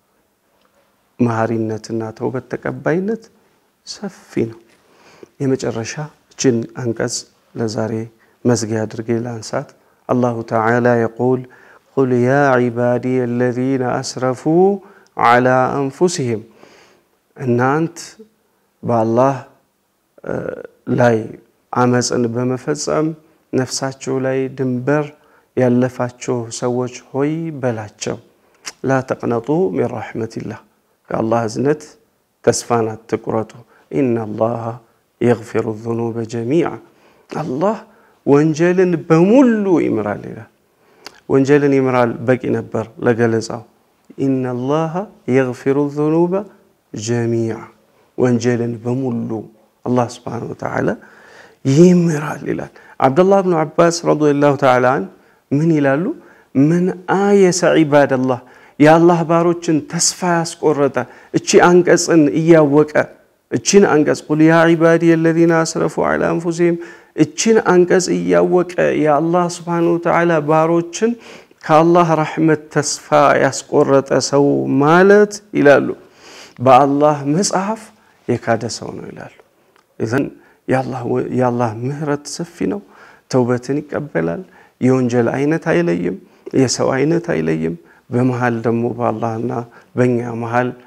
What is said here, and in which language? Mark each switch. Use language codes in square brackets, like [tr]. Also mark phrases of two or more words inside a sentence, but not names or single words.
[am] መሐሪነትና ተውበት ተቀባይነት ሰፊ ነው የመጨረሻ እችን አንቀጽ ለዛሬ መዝጊያ አድርጌ ላንሳት [ar] الله تعالى يقول قل يا عبادي الذين أسرفوا على أنفسهم [am] እናንት በአላህ ላይ አመጽን በመፈጸም ነፍሳቸው ላይ ድንበር ያለፋቸው ሰዎች ሆይ በላቸው [ar] لا تقنطوا من رحمة الله [am] الله እዝነት ተስፋን አትቁረጡ [ar] إن الله يغفر الذنوب جميعا [am] الله ወንጀልን በሙሉ ይምራል ይላል ወንጀልን ይምራል በቂ ነበር ለገለጻው [ar] إن الله يغفر الذنوب جميعا [am] ወንጀልን በሙሉ [ar] الله سبحانه وتعالى [am] ይምራል ይላል [ar] عبد الله بن عباس رضي الله تعالى عنه [am] ምን ይላሉ [ar] من آيس عباد الله يا الله [am] ባሮችን ተስፋ ያስቆረጠ እቺ አንቀጽን እያወቀ እቺን አንቀጽ [ar] قل يا عبادي الذين اسرفوا على [am] انفسهم እቺን አንቀጽ እያወቀ ያ አላህ [ar] سبحانه و تعالى [am] ባሮችን ከአላህ ረህመት ተስፋ ያስቆረጠ ሰው ማለት ይላሉ በአላህ መጽሐፍ የካደ ሰው ነው ይላሉ እذن ያላህ ምህረት ሰፊ ነው ተውበትን ይቀበላል የወንጀል አይነት አይለይም የሰው አይነት አይለይም በመሃል ደግሞ በአላህና በእኛ መሃል